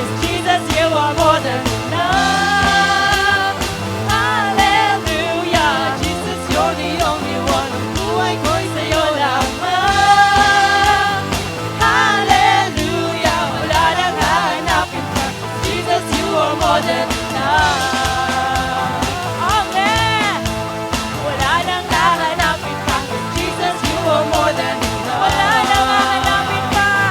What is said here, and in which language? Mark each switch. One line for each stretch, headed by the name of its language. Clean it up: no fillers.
English: Jesus, you are more than enough. Hallelujah. Jesus, you're the only one.
Filipino: Ang buhay ko'y sa'yo lamang. Hallelujah. Wala nang hahanapin pa.
English: Jesus, you are more than enough.
Filipino: Amen. Wala nang hahanapin pa.
English: Jesus, you are more than enough.
Filipino: Wala nang hahanapin pa.